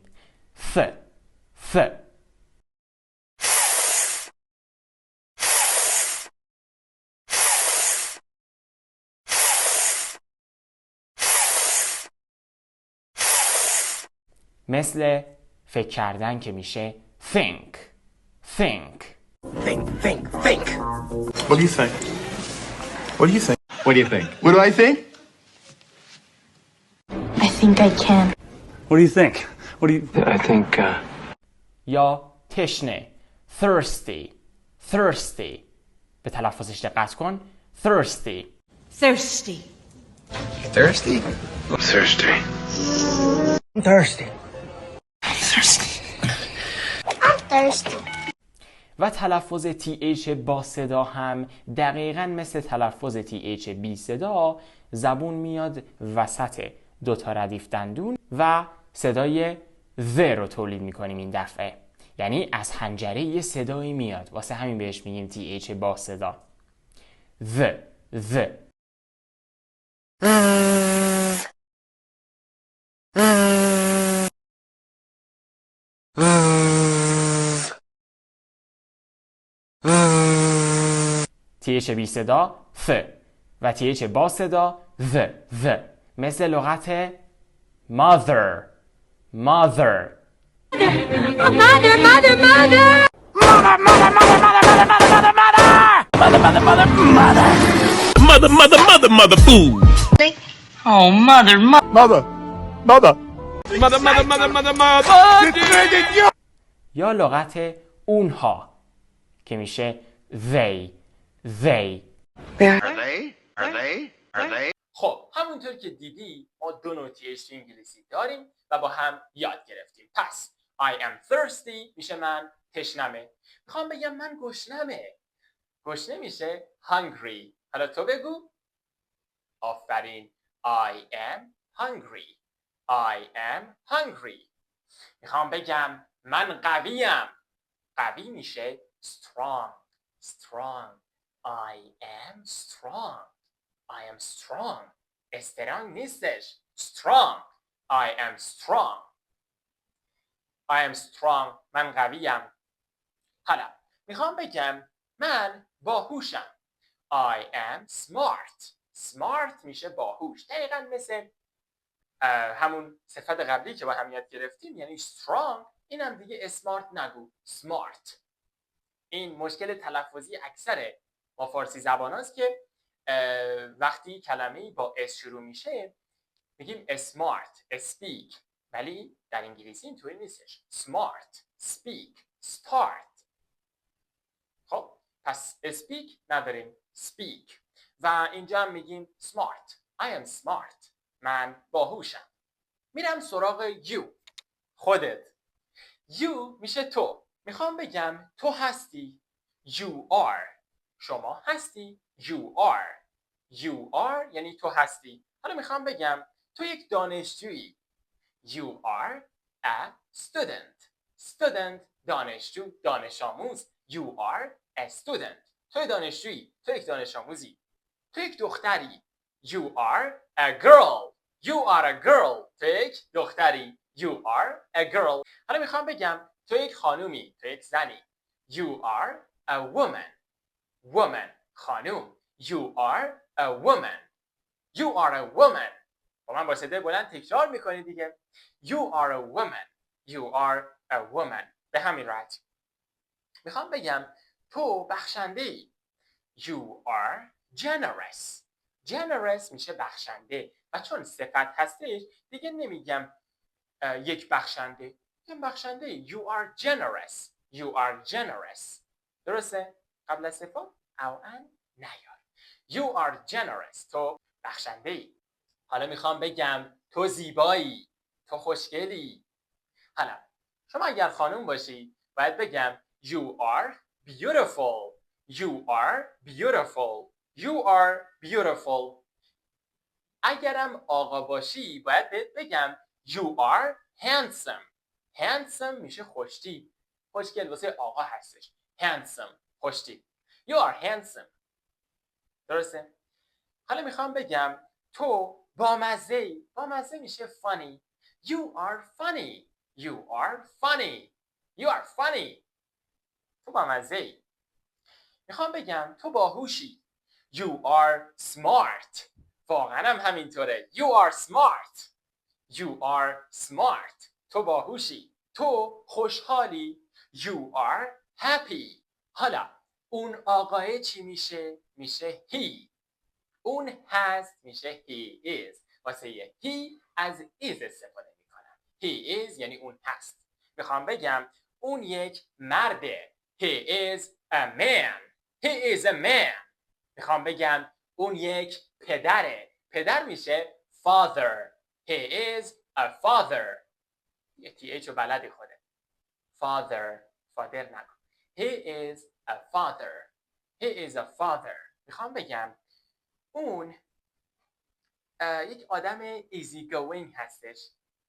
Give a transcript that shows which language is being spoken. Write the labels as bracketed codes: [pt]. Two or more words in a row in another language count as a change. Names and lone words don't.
[fa] ف. مثل فکر کردن که میشه think. [en] Think. What do you think? What do you think? What do you think? What do I think? I think I can. What do you think? What do you... I think, [fa] یا تشنه. Thirsty. به تلفظش دقت کن. [en] Thirsty. Thirsty. thirsty? I'm thirsty. I'm thirsty. I'm thirsty. [fa] و تلفظ TH با صدا هم دقیقاً مثل تلفظ TH بی صدا زبون میاد وسط دوتا ردیف دندون و صدای the رو تولید میکنیم این دفعه. یعنی از حنجره یه صدایی میاد، واسه همین بهش میگیم TH با صدا. [en] the TH [fa] بی صدا th و TH با صدا the مثل لغت mother. [en] Mother food. Oh, mother. [fa] یا لغت اونها که میشه they. خب همونطور که دیدی ما دو نوع TH تو انگلیسی داریم و با هم یاد گرفتیم. پس [en] I am thirsty [fa] میشه من تشنمه. میخوام بگم من گشنمه. گشنه میشه hungry. حالا تو بگو. آفرین. [en] I am hungry. [fa] میخوام بگم من قویم. قوی میشه strong. [en] I am strong. [fa] استرانگ نیستش. [en] strong. I am strong. [fa] من قویم. حالا میخوام بگم من باهوشم. [en] I am smart [fa] میشه باهوش. دقیقا مثل همون صفت قبلی که با هم یاد گرفتیم، یعنی strong. اینم دیگه smart نگو، smart. این مشکل تلفظی اکثر ما فارسی زبان هاست که وقتی کلمه‌ای با اس شروع میشه میگیم [en] smart, speak، [fa] ولی در انگلیسی اینطوری نیستش. [en] smart, speak, start. [fa] خب پس speak نداریم، speak. و اینجا هم میگیم smart. [en] I am smart. [fa] من باهوشم. میرم سراغ you. خودت. you میشه تو. میخوام بگم تو هستی. [en] you are. [fa] شما هستی. [en] you are [fa] یعنی تو هستی. حالا میخوام بگم تو یک دانشجویی. [en] you are a student. [fa] دانشجو، دانش آموز. [en] you are a student. [fa] تو دانشجویی. تو یک دانش آموزی. تو یک دختری. [en] you are a girl. [fa] تو یک دختری. [en] you are a girl. [fa] حالا میخوام بگم تو یک خانومی. تو یک زنی. [en] you are a woman. خانوم. you are a woman. [fa] با من با صدای بلند تکرار میکنید دیگه. [en] you are a woman. [fa] به همین راحتی. میخوام بگم تو بخشنده ای. [en] you are generous [fa] میشه بخشنده. و چون صفت هستش دیگه نمیگم یک بخشنده. میگم بخشنده ای. [en] you are generous. [fa] درسته؟ قبل از صفت او ان نیار. [en] you are generous. [fa] تو بخشنده ای. حالا میخوام بگم تو زیبایی. تو خوشگلی. حالا شما اگر خانم باشی باید بگم [en] you are beautiful. [fa] اگرم آقا باشی باید بگم [en] you are handsome [fa] میشه خوشتیپ. خوشگل واسه آقا هستش. handsome خوشتیپ. [en] you are handsome. [fa] درسته؟ حالا میخوام بگم تو بامزه میشه funny. [en] you are funny. [fa] تو بامزه‌ای. میخوام بگم تو باهوشی. [en] you are smart. [fa] واقعا هم همینطوره. [en] you are smart. [fa] تو باهوشی. تو خوشحالی. [en] you are happy. [fa] حالا اون آقای چی میشه؟ میشه he. اون هست میشه [en] he is. [fa] واسه he از is استفاده میکنم. [en] he is [fa] یعنی اون هست. میخوام بگم اون یک مرده. [en] he is a man. [fa] میخوام بگم اون یک پدره. پدر میشه [en] father. he is a father. [fa] یه TH رو بلدی خوده. father نکن. [en] he is a father. [fa] میخوام بگم اون یک آدم [en] easy going [fa] هستش.